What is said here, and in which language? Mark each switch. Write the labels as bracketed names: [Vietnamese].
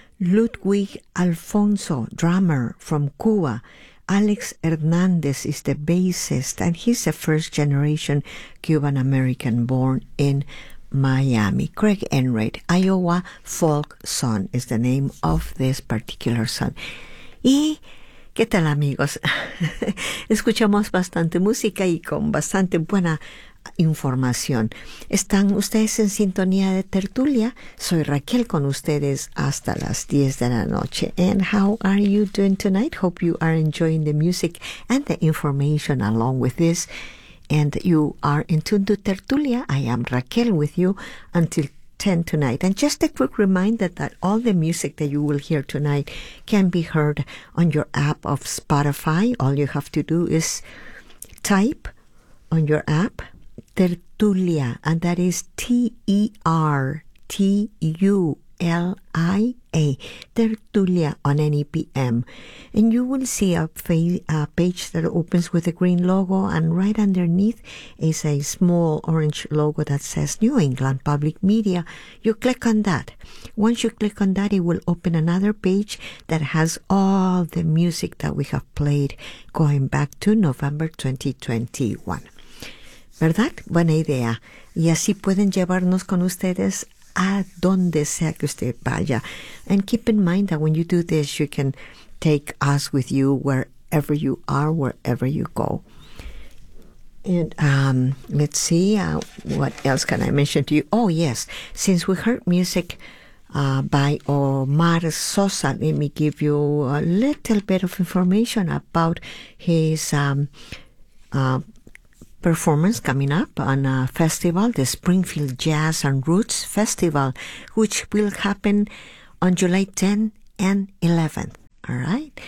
[English] Ludwig Alfonso, drummer from Cuba. Alex Hernandez is the bassist, and he's a first-generation Cuban-American born in Miami. Craig Enright, Iowa Folk Song is the name of this particular song. [Spanish] Y, ¿qué tal, amigos? Escuchamos bastante música y con bastante buena información. ¿Están ustedes en sintonía de tertulia? Soy Raquel con ustedes hasta las 10 de la noche. [English] And how are you doing tonight? Hope you are enjoying the music and the information along with this. And you are in tune to tertulia. I am Raquel with you until 10 tonight. And just a quick reminder that all the music that you will hear tonight can be heard on your app of Spotify. All you have to do is type on your app Tertulia, and that is T-E-R-T-U-L-I-A, Tertulia on NEPM. And you will see a page that opens with a green logo, and right underneath is a small orange logo that says New England Public Media. You click on that. Once you click on that, it will open another page that has all the music that we have played going back to November 2021. [Spanish] ¿Verdad? Buena idea. Y así pueden llevarnos con ustedes a donde sea que usted vaya. [English] And keep in mind that when you do this, you can take us with you wherever you are, wherever you go. And let's see, what else can I mention to you? Oh, yes. Since we heard music by Omar Sosa, let me give you a little bit of information about his performance coming up on a festival, the Springfield Jazz and Roots Festival, which will happen on July 10th and 11th. All right?